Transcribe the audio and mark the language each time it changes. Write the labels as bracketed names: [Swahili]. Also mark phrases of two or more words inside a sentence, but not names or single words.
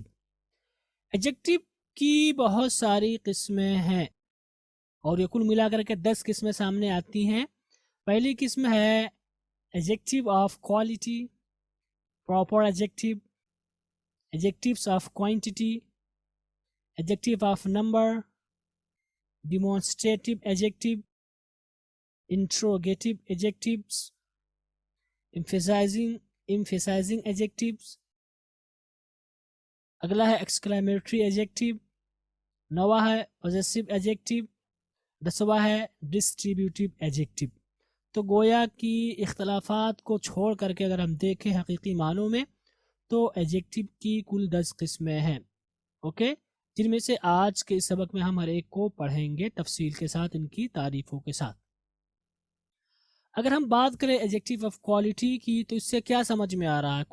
[Hindi] एडजेक्टिव की बहुत सारी किस्में हैं और ये कुल मिलाकर के 10 किस्में सामने आती हैं। पहली किस्म है [English] adjective of quality, proper adjective, adjectives of quantity, adjective of number, demonstrative adjective, interrogative adjectives, emphasizing adjectives। [Hindi] अगला है [English] exclamatory adjective। [Hindi] नौवां है [English] possessive adjective। [Hindi] 10वां है [English] distributive adjective। [Hindi] तो गोया कि इख्तलाफात को छोड़ करके अगर हम देखें हकीकी मानों में तो एडजेक्टिव की कुल 10 किस्में हैं, ओके, जिनमें से आज के इस सबक में हम हर एक को पढ़ेंगे तफसील के साथ, इनकी तारीफों के साथ। अगर हम बात करें [English] adjective of quality [Hindi] की तो इससे क्या समझ में आ रहा है?